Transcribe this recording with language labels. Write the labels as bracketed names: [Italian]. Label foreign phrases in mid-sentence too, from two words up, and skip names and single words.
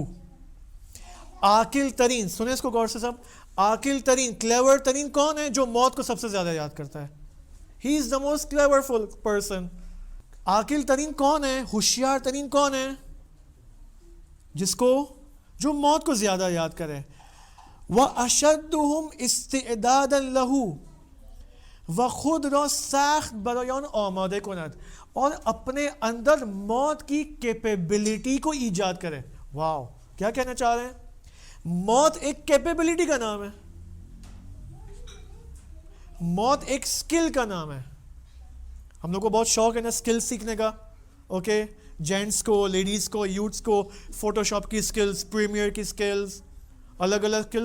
[Urdu] عاقل ترین، سنیں اس کو غور سے سب، عاقل ترین، کلیور ترین کون ہے؟ جو موت کو سب سے زیادہ یاد کرتا ہے. [English] He is the most cleverful person. [Urdu] عاقل ترین کون ہے؟ ہوشیار ترین کون ہے؟ جو موت کو زیادہ یاد کرے. [Arabic] وَأَشَدُّهُمْ اسْتِعْدَادًا لَهُ، [Persian] و خود را سخت برای آن آماده کند، [Urdu] اور اپنے اندر موت کی کیپیبلٹی کو ایجاد کرے. واو، کیا کہنا چاہ رہے ہیں؟ موت ایک کیپیبلٹی کا نام ہے، موت ایک سکل کا نام ہے. ہم لوگ کو بہت شوق ہے نا سکل سیکھنے کا. اوکے، جینٹس کو، لیڈیز کو، یوتھس کو فوٹو شاپ کی سکلز، پریمیئر کی سکلز، الگ الگ سکلز.